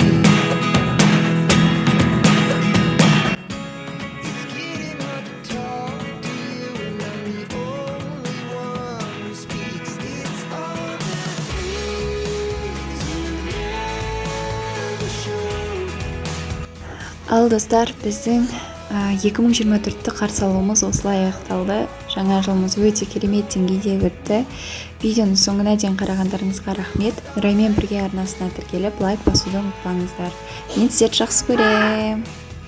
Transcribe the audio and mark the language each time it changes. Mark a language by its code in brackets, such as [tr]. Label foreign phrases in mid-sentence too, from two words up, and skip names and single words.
[en] It's getting hard to talk to you, and I'm the only one who speaks. It's all the things you never show. [kk] Ал достар, біздің 2024-ті қарсы алуымыз осылай аяқталды. Жаңа жылымыз өте керемет деңгейде өтті. Видеоның соңына дейін қарағандарыңызға рахмет. Нұраймен бірге арнасына тіркеліп, лайк басуды ұмытпаңыздар. Мен сіздерді жақсы көремін.